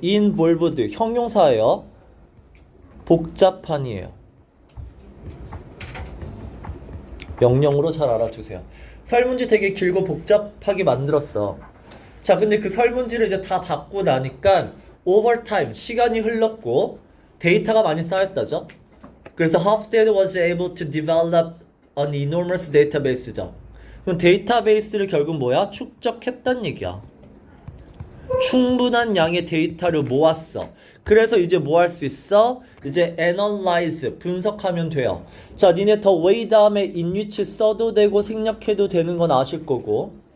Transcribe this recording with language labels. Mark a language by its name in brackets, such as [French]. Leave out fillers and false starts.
[Korean] involved, 형용사예요. 복잡한이에요. 명령으로 잘 알아두세요. 설문지 되게 길고 복잡하게 만들었어. 자, 근데 그 설문지를 이제 다 받고 나니까 오버타임, 시간이 흘렀고 데이터가 많이 쌓였다죠. [English] 그래서 Hofstede was able to develop an enormous database죠. [Korean] 그럼 데이터베이스를 결국 뭐야? 축적했단 얘기야. 충분한 양의 데이터를 모았어. 그래서 이제 뭐 할 수 있어? 이제 analyze, 분석하면 돼요. 자, 니네 더 way 다음에 in which 써도 되고 생략해도 되는 건 아실 거고.